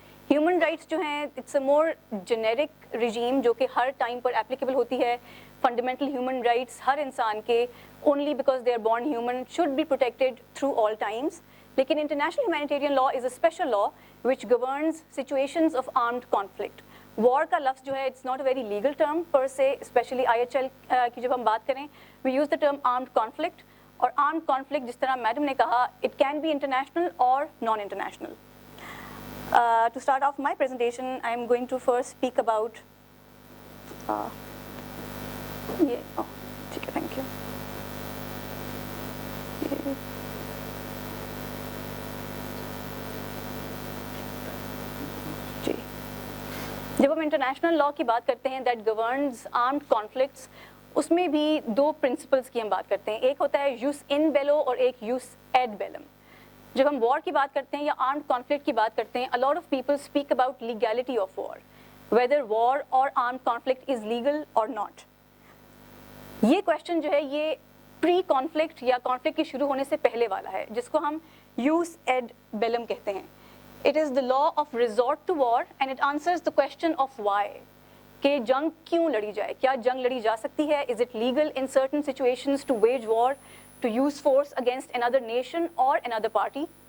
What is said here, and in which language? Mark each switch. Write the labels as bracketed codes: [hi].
[en] human rights [ur] جو ہیں [en] it's a more generic regime [ur] جو کہ ہر [en] Time پر applicable ہوتی ہے. Fundamental human rights [ur] ہر انسان کے [en] Only because they are born human should be protected through all times. لیکن international humanitarian law is a special law which governs situations of armed conflict. War [ur] کا لفظ جو ہے [en] it's not a very legal term per se, especially IHL [ur] کی جب ہم بات کریں [en] we use the term armed conflict, اور armed conflict [ur] جس طرح میڈم نے کہا [en] it can be international or non-international. To start off my presentation, I am going to first speak about [ur] ٹھیک ہے [en] thank you. [ur] جب ہم انٹرنیشنل لا کی بات کرتے ہیں [en] that governs armed conflicts, [ur] اس میں بھی 2 پرنسپلس کی ہم بات کرتے ہیں. ایک ہوتا ہے یوس ان بیلو اور ایک یوس ایڈ بیلم. جب ہم وار کی بات کرتے ہیں [en] یا armed conflict کی بات کرتے ہیں, a lot of people speak about legality of war, whether war or armed conflict is legal or not. [ur] یہ کویشچن جو ہے یہ پری کانفلکٹ یا کانفلکٹ کے شروع ہونے سے پہلے والا ہے, جس کو ہم یوس ایڈ بیلم کہتے ہیں. [en] It is the law of resort to war and it answers the question of why. [ur] کہ جنگ کیوں لڑی جائے, کیا جنگ لڑی جا سکتی ہے, [en] is it legal in certain situations to wage war, to use force against another nation or another party.